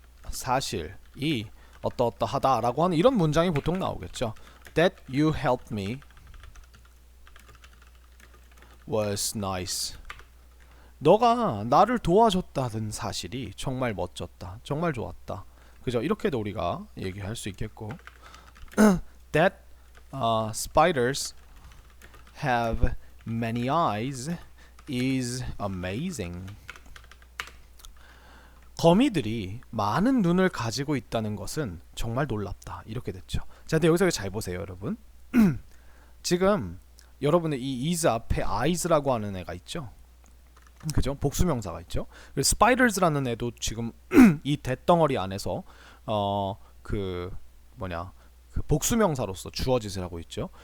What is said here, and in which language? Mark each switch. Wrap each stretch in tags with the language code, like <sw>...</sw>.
<ko>사실이 어떠하다라고 하는 이런 문장이 보통 나오겠죠.</ko> <en>That you helped me was nice.</en> <ko>너가 나를 도와줬다는 사실이 정말 멋졌다. 정말 좋았다. 그죠? 이렇게도 우리가 얘기할 수 있겠고</ko> <en>That spiders have many eyes is amazing.</en> <ko>거미들이 많은 눈을 가지고 있다는 것은 정말 놀랍다. 이렇게 됐죠. 자, 근데 여기서 잘 보세요, 여러분. 지금 여러분의 이 is 앞에 eyes라고 하는 애가 있죠. 그죠? 복수명사가 있죠. 그리고 spiders라는 애도 지금 이 대덩어리 안에서 그 복수명사로서 주어짓을 하고 있죠.</ko>